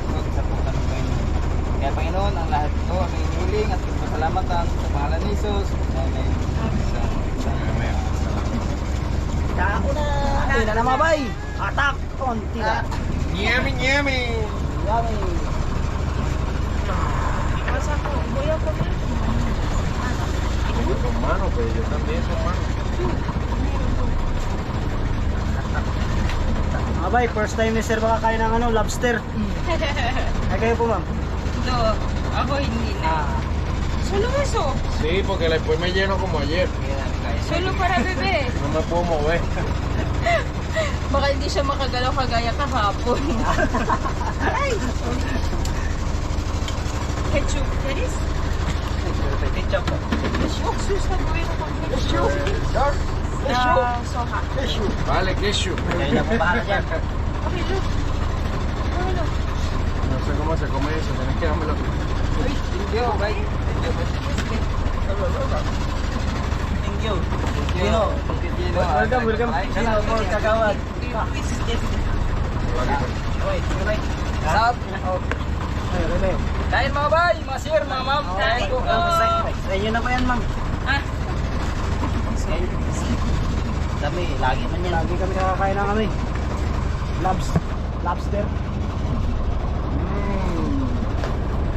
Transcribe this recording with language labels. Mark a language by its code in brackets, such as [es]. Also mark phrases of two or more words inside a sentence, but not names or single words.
[tl] Lord, sa po kami Panginoon. Kaya Panginoon, ang lahat ito aming hiling at pasalamatan sa pangalan ni Jesus. Amen. Ako na. Ito na mga bay. Atak. Konti na. [en] Yummy, yummy. Yummy. [tl] Masa ko, [es] voy a comer. Con mano, pues yo también con mano. [tl] Mga bay, [en] first time [tl] ni sir makakain ng lobster. Ay kayo po ma'am. No, ako hindi na. [es] Solo eso, Sí, porque después me lleno como ayer. solo para bebe. No me puedo mover. [tl] Baka hindi siya makagalaw kagaya kahapon. [es] Ay! Ketchup, ¿quieres? [tl] Ketchup po. Ketchup, sus, nagawin ako. Ketchup. Soha. [es] Vale, queso. [tl] Kayo na po bahala dyan. [en] Okay, look. Oh, look. [es] No sé cómo se come eso, tenés que dármelo. [en] Thank you, bay. Thank you. Pino. Welcome, welcome. Pino for Kagawad. Okay, okay. Shout out. Ay, okay. [tl] Kain mga bay, mga sir, mga ma'am. Kain po. Sa inyo na po yan ma'am. Ah, Kami, lagi man yan. Lagi kami nakakain na kami. Lobster.